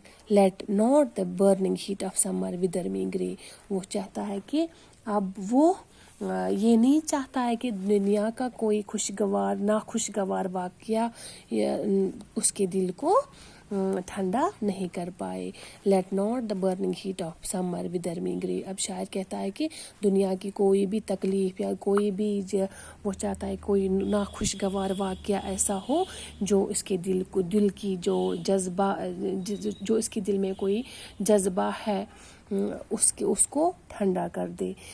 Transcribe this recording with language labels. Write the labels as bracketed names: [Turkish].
[English] Let not the burning heat of summer wither me grey. [Urdu] وہ چاہتا ہے کہ اب وہ یہ نہیں چاہتا ہے کہ دنیا کا کوئی خوشگوار ناخوشگوار واقعہ اس کے دل کو ٹھنڈا نہیں کر پائے. [English] Let not the burning heat of summer wither me grey. [Urdu] اب شاعر کہتا ہے کہ دنیا کی کوئی بھی تکلیف یا کوئی بھی وہ چاہتا ہے کوئی ناخوشگوار واقعہ ایسا ہو جو اس کے دل کی جو جذبہ، جو اس کے دل میں کوئی جذبہ ہے اس کو ٹھنڈا کر دے.